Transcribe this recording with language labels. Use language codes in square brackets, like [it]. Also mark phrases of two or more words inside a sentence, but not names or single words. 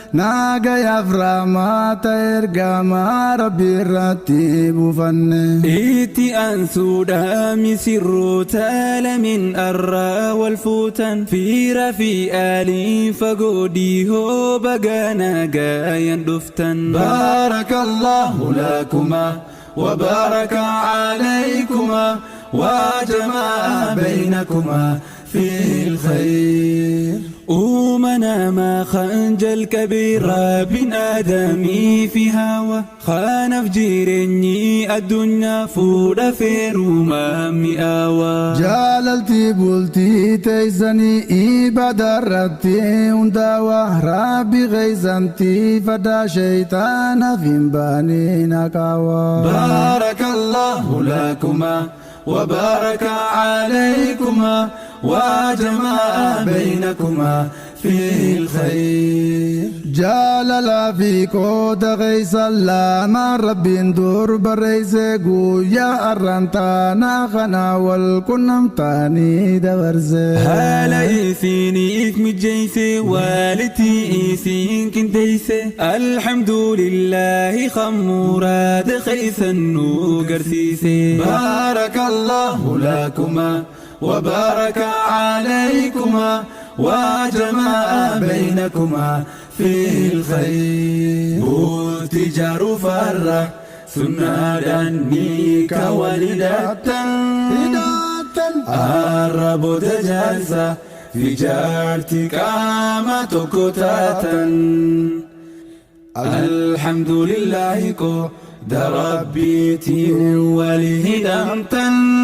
[om] Naagayaaf rahmata ergamaa Rabbi irratti buufanne. Itti aansuudha misirroota lamin arraa wal fuutan. Fiira fi aalii fagoo dhihoo baga naagayan dhuftan. [ar] بارك الله لكما. وبارك عليكما وجمع بينكما في الخير. [om] Uumana maa kan jalqabe Rabbiin Aadamii fi Hawa. Kanaaf jireenyi addunyaa fuudha feerumaa mi'aawa. Jaalalti bultii teessanii ibadarra Ati hundaawa Rabbi keessanti fadaa shaytaana fi hin baane naqaawa. [ar] بارك الله لكما وبارك عليكما وجمع بينكما في الخير. [om] Jaalala fi qooda keessa lama Rabbiin dur barreesse guyyaa arrantaana kana wal qunnamte. ta'anii dabarse. Haala isiiniif mijeesse, walitti isiin qindeesse. Alhamdulillahi, kan muraada keessan nu garsiise. [ar] بارك الله لكما وبارك عليكما وجمع بينكما في الخير. [om] Bultii jaaruu farra Sunnaadhaan ni ka wal hidhattan. Hidhattan. Arraboota jaarsa fi jaartii qaama tokko taatan. Alhamdulillahi, qooda Rabbiitiin wal hidhamtan.